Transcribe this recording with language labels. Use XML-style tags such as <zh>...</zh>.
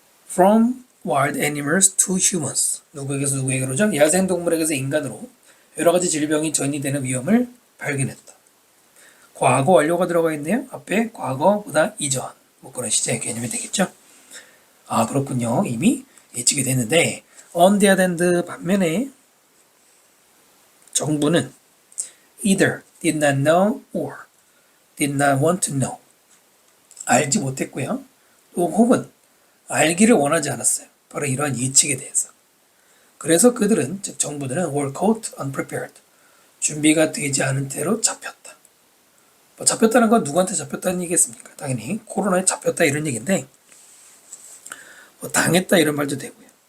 <en>From wild animals to humans.</en> <ko>누구에게서 누구에게로죠? 야생동물에게서 인간으로 여러 가지 질병이 전이되는 위험을 발견했다. 과거 완료가 들어가 있네요. 앞에 과거보다 이전. 뭐 그런 시제의 개념이 되겠죠. 그렇군요. 이미 예측이 됐는데</ko> <en>on the other hand</en> <ko>반면에 정부는</ko> <en>either did not know or did not want to know.</en> <ko>알지 못했고요. 또 혹은 알기를 원하지 않았어요. 바로 이러한 예측에 대해서. 그래서 그들은, 즉 정부들은</ko> <en>were caught unprepared.</en> <ko>준비가 되지 않은 채로 잡혔다. 뭐 잡혔다는 건 누구한테 잡혔다는 얘기겠습니까? 당연히 코로나에 잡혔다 이런 얘기인데 뭐 당했다 이런 말도 되고요.</ko>